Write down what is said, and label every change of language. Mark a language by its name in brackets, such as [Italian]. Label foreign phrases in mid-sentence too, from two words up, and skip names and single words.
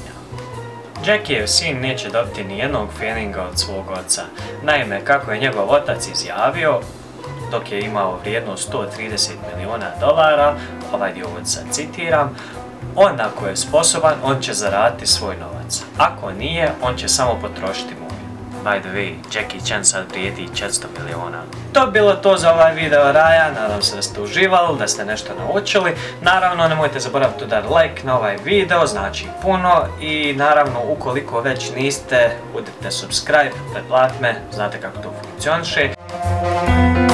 [Bosnian] Jackijev sin neće dobiti ni jednog feninga od svog oca. Naime, kako je njegov otac izjavio, dok je imao vrijednost $130 miliona, ovaj dio ovdje sad citiram, on ako je sposoban, on će zaraditi svoj novac. Ako nije, on će samo potrošiti moj. [English] By the way, [Bosnian] Jackie Chan sad vrijedi $400 miliona. To bi bilo to za ovaj video Raja, nadam se da ste uživali, da ste nešto naučili. Naravno, nemojte zaboraviti udariti like na ovaj video, znači puno. I naravno, ukoliko već niste, udrite subscribe, pretplatite me, znate kako to funkcioniše.